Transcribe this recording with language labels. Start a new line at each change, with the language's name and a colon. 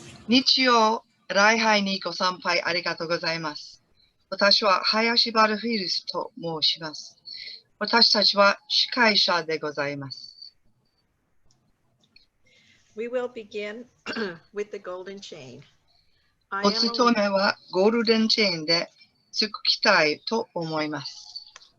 Japanese: 日曜礼拝にご参拝ありがとうございます。私は林原フィルスと申します。私たちは司会者でございます。
English: We will begin with the golden chain.
Japanese: お勤めはゴールデンチェーンでつきたいと思います。